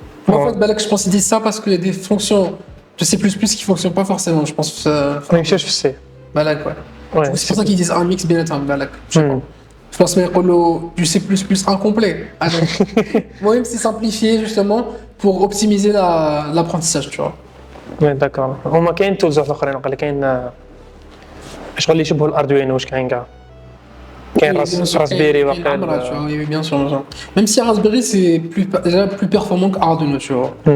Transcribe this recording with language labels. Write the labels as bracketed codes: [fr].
[fr] En fait, Balak, je pense qu'ils disent ça parce qu'il y a des fonctions de C++ qui fonctionnent pas forcément, je pense. Même chose, je sais. Balak, ouais. C'est pour ça qu'ils disent un mix bien éteint, Balak. Je pense qu'il y a du C++ incomplet. Moi, même c'est simplifié justement pour optimiser l'apprentissage, tu vois. Oui, d'accord. [ar] هما كاين tools اخرين قال كاين شغل اللي يشبهوا الاردوينو واش كاين كاع كاين راسبيري واقيلا [fr] oui bien sûr même si Raspberry c'est déjà plus performant que Arduino tu vois